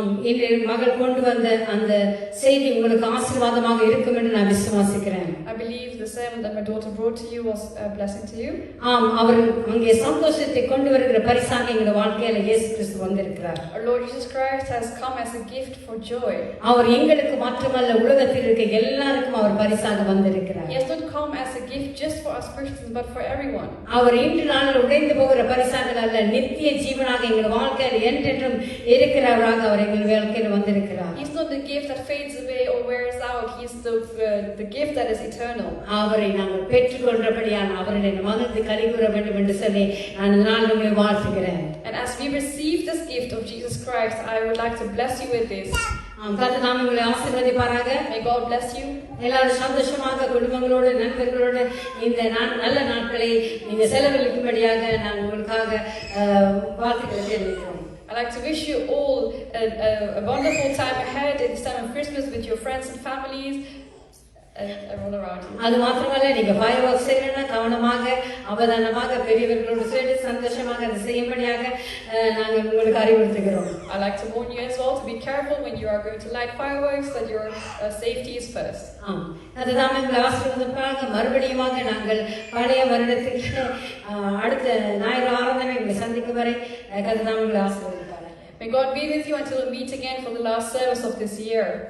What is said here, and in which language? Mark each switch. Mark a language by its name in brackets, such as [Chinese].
[Tamil] இன்று மகள் கொண்டு வந்த அந்த செய்தி உங்களுக்கு ஆசீர்வாதமாக இருக்கும் என்று நான் விசுவாசிக்கிறேன். [English] I believe the sermon that my daughter brought to you was a blessing to you. [Tamil] அவர் அங்கே சந்தோஷத்தை கொண்டு வருகிற பரிசாக எங்கள் வாழ்க்கையில இயேசு கிறிஸ்து வந்திருக்கிறார். [English] Our Lord Jesus Christ has come as a gift for joy. [Tamil] அவர் எங்களுக்கு மட்டுமல்ல உலகத்தில் இருக்க எல்லாருக்கும் அவர் பரிசாக வந்திருக்கிறார். [English] He has not come as a gift just for us Christians but for everyone. [Tamil] அவர் இன்று நாளில் உடைந்து போகிற பரிசாக அல்ல, நித்திய ஜீவனாக எங்கள் வாழ்க்கையில் என்றென்றும் இருக்கிறவராக அவர் எங்கள் வாழ்க்கையில் வந்திருக்கிறார். [English] He's not the gift that fades away or wears out. He's the gift that is eternal. [Tamil] அவரை நாங்கள் பெற்றுக்கொண்டபடியால் அவருடைய மகிழ்ந்து கலிகூற வேண்டும் என்று சொல்லி நான் இந்த நாள் உங்களை வாழ்த்துகிறேன். [English] And as we receive this gift of Jesus Christ, I would like to bless you with this. [Tamil] கர்த்தர் தாமே உங்களை ஆசீர்வதிப்பாராக. [English] May God bless you. [Tamil] எல்லாரும் சந்தோஷமாக குடும்பங்களோடு நண்பர்களோடு இந்த நல்ல நாட்களை நீங்க செலவழிக்கும்படியாக நான் உங்களுக்காக வாழ்த்துக்களை தெரிவிக்கிறோம். [English] I'd like to wish you all a wonderful time ahead at this time of Christmas with your friends and families. Everyone around you. [Tamil] அது மாத்திரமல்ல நீங்க ஃபயர் ஒர்க் செய்யணும்னா கவனமாக அவதானமாக பெரியவர்களோடு சேர்ந்து சந்தோஷமாக அதை செய்யும்படியாக நாங்கள் உங்களுக்கு அறிவுறுத்துகிறோம். [English] I'd like to warn you as well to be careful when you are going to light fireworks, that your safety is first. [Tamil] அதுதான் உங்களை ஆசீர்வாதமாக மறுபடியுமாக நாங்கள் பழைய வருடத்துக்கு அடுத்த ஞாயிறு ஆராதனை உங்களை சந்திக்கும் வரை அதுதான் உங்களை ஆசீர்வதிப்பார். [English] May God be with you until we meet again for the last service of this year.